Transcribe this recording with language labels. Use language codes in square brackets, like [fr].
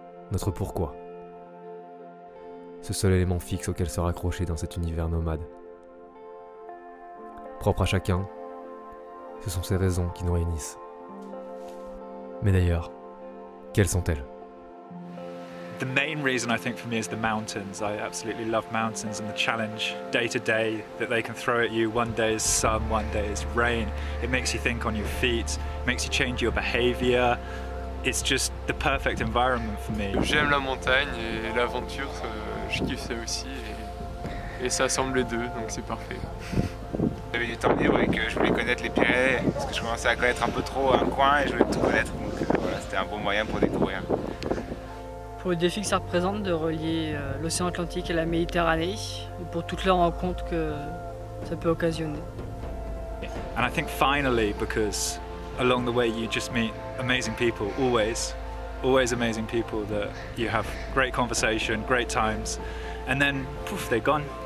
[fr] Notre pourquoi. Ce seul élément fixe auquel se raccrocher dans cet univers nomade. Propre à chacun, ce sont ces raisons qui nous réunissent. Mais d'ailleurs, quelles sont-elles ? [en] The main reason I think for me is the mountains. I absolutely love mountains and the challenge day to day that they can throw at you. One day is sun, one day is rain. It makes you think on your feet, makes you change your behavior. It's just the perfect environment for me. [fr] J'aime la montagne et l'aventure, je kiffe ça aussi et ça assemble les deux, donc c'est parfait. J'avais du temps libre et que je voulais connaître les Pyrénées parce que je commençais à connaître un peu trop un coin et je voulais tout connaître, donc voilà, c'était un bon moyen pour découvrir. Pour le défi que ça représente de relier l'océan Atlantique et la Méditerranée, et pour toutes les rencontres que ça peut occasionner. [en] And I think finally, because along the way you just meet amazing people, always amazing people that you have great conversation, great times, and then poof, they're gone.